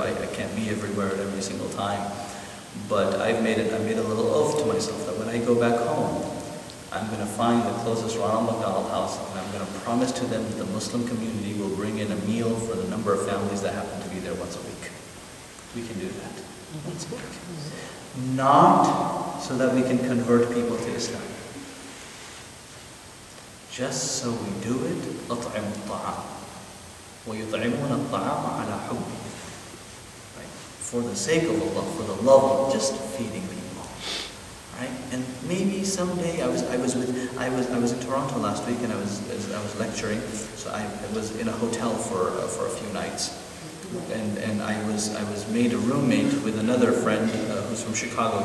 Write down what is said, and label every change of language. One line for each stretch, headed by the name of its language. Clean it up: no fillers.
English: I can't be everywhere at every single time. But I made a little oath to myself that when I go back home, I'm going to find the closest Ronald McDonald House, and I'm going to promise to them that the Muslim community will bring in a meal for the number of families that happen to be there once a week. We can do that once a week. Not so that we can convert people to Islam. Just so we do it,
Arabic: أطعم الطعام ويطعمون الطعام على حب.
English: For the sake of Allah, for the love of just feeding people. Right? And maybe someday I was in Toronto last week, and I was lecturing, so I was in a hotel for a few nights, and I was made a roommate with another friend who's from Chicago.